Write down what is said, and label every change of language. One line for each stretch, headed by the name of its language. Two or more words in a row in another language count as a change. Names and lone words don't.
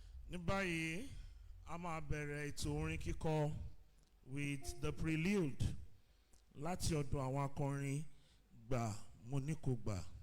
Yoruba: Ní báyìí, a máa bẹ̀rẹ̀ ètò orin kíkọ
English: with the prelude
Yoruba: láti ọ̀dọ̀ àwọn akọrin Gbà Mo Ní Kò Gbà.